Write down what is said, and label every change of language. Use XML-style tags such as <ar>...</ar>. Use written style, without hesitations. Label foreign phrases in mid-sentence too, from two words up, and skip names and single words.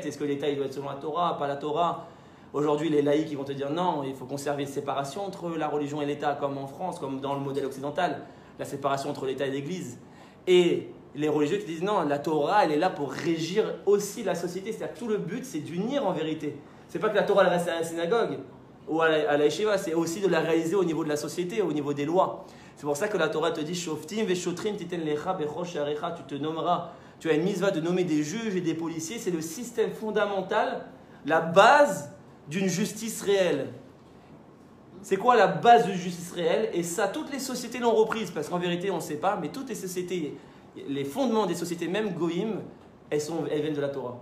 <fr>Est-ce que l'État il doit être selon la Torah, pas la Torah? Aujourd'hui les laïcs ils vont te dire non, il faut conserver une séparation entre la religion et l'État, comme en France, comme dans le modèle occidental, la séparation entre l'État et l'Église. Et les religieux qui disent non, la Torah elle est là pour régir aussi la société, c'est-à-dire que tout le but c'est d'unir en vérité. C'est pas que la Torah elle reste à la synagogue ou à la yeshiva, c'est aussi de la réaliser au niveau de la société, au niveau des lois. C'est pour ça que la Torah te dit</fr> <he>שופטים ושוטרים תתן לך בכל שעריך,</he> <fr>tu te nommeras, tu as une mitzvah de nommer des juges et des policiers, c'est le système fondamental, la base d'une justice réelle. C'est quoi la base d'une justice réelle? Et ça, toutes les sociétés l'ont reprise, parce qu'en vérité, on ne sait pas, mais toutes les sociétés, les fondements des sociétés, même Goïm, elles viennent de la Torah.</fr>